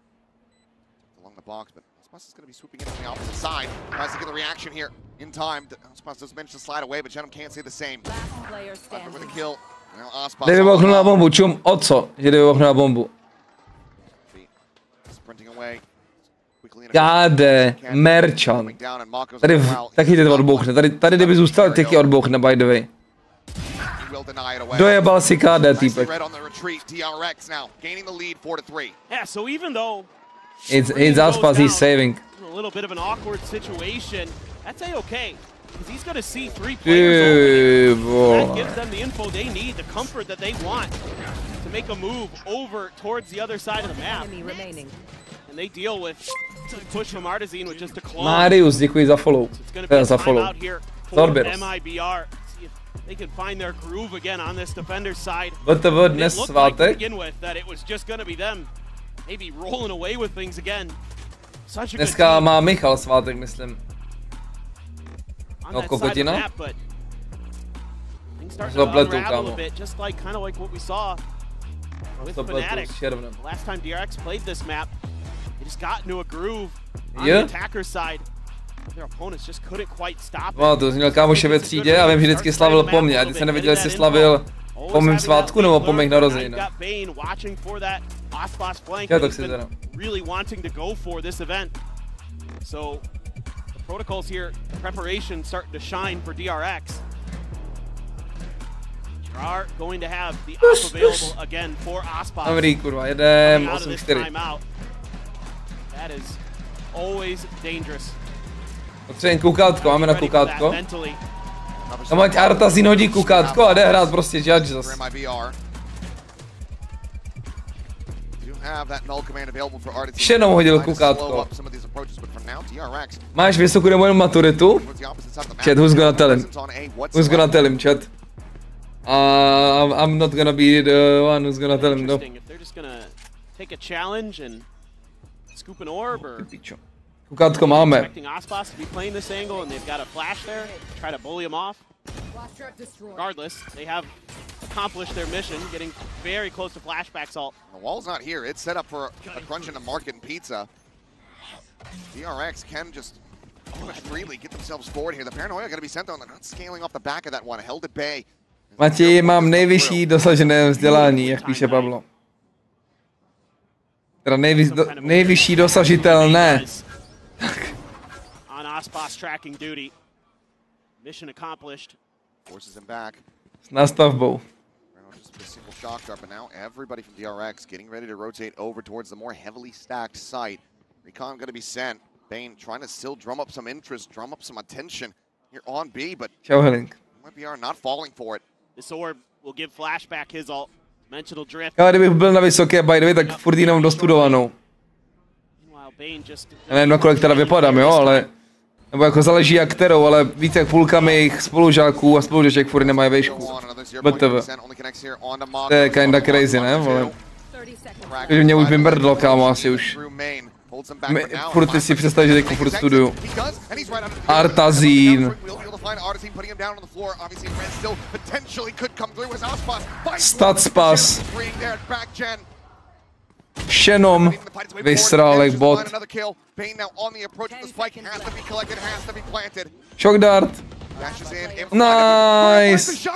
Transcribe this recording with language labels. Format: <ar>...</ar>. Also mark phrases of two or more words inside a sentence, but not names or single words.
<cs>Jde vybuchnout na bombu, čum, o co? Že jde vybuchnout na bombu. Káde, merchant. Tady taky ty odbouchne, tady kdyby zůstal, taky odbouchne,</cs> <en>by the way.</en> <cs>Dojebal si KD, týpek.</cs> <en>It's Aspas, he's saving. A little bit of an awkward situation. That's A-okay. Because he's going to see 3 players over. That gives them the info they need, the comfort that they want to make a move over towards the other side of the map. And they deal with push from Artazine with just a claw.</en> <cs>Marius, děkuji za follow. Za follow.</cs> <en>MIBR. They can find their groove again on this defender's side.</en> <cs>VTV dnes svátek.</cs> <en>That it was just going to be them maybe rolling away with things again.</en> <cs>Dneska má Michal svátek, myslím. No, kokotina? Zapletu, kámo. Zapletu s červnem. Je? No, to měl kámoše ve třídě a vím, že vždycky slavil po mně. A teď jsem nevěděl, jestli slavil po mým svátku nebo po mých narozeninách. Já to chci teda.</cs> <en>So the protocols here, the preparation starting to shine for DRX. They are going to have the op available again for Aspas.</en> <cs>Dobrý, kurva, jedem, 8-4.</cs> <en>That is always dangerous.</en> <cs>Potřebujeme koukátko, máme na koukátko. Tam ať Artazine hodí koukátko a jde hrát prostě judge zase. Ještě jednou hodil koukátko. Máš vysokou nebo jenom maturitu?</cs> <en>Chat, who's gonna tell him? Who's gonna tell him, chat? I'm not gonna be the one who's gonna tell him, no.</en> <cs>Koukátko máme.</cs> <en>Regardless, they have accomplished their mission, getting very close to flashback salt. The wall's not here. It's set up for a crunch in the market and pizza. DRX can just freely get themselves forward here. The paranoia going to be sent on. They're not scaling off the back of that one. Held at bay.</en> <cs>Matěj, mám nejvyšší dosažené vzdělání, jak píše Pablo. Teda nejvyšší dosažitelné.</cs> <en>On Aspas tracking duty. Mission accomplished. Forces him back.</en> <cs>S nastavbou.</cs> <en>Just a single shock dart, but now everybody from DRX getting ready to rotate over towards the more heavily stacked site. Recon going to be sent. Bane trying to still drum up some interest, drum up some attention here on B, but MIBR not falling for it. This orb will give flashback his ult. Dimensional drift.</en> <cs>Já kdybych byl na vysoké</cs> <en>by the way,</en> <cs>tak furt jenom dostudovanou. Já nevím, na kolik teda vypadám, jo, ale... Nebo jako záleží jak kterou, ale víc jak půlka mých spolužáků a spolužaček furt nemají vejšku. BTV. To je</cs> <en>kinda crazy,</en> <cs>ne, vole? Takže mě už vymrdlo, kámo, asi už. Furt si představ, že teď furt studuju.</cs> <en>Artazine. Statspas.</en> <cs>Šenom vysrál jak bot.</cs> <en>Shock dart. Nice.</en>